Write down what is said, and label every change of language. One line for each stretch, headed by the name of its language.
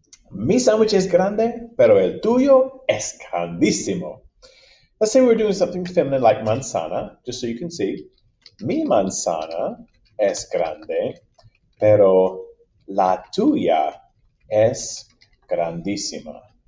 Spanish: Mi sandwich es grande, pero el tuyo es grandísimo.
English: Let's say we're doing something feminine like manzana, just so you can see.
Spanish: Mi manzana es grande, pero la tuya es grandísima.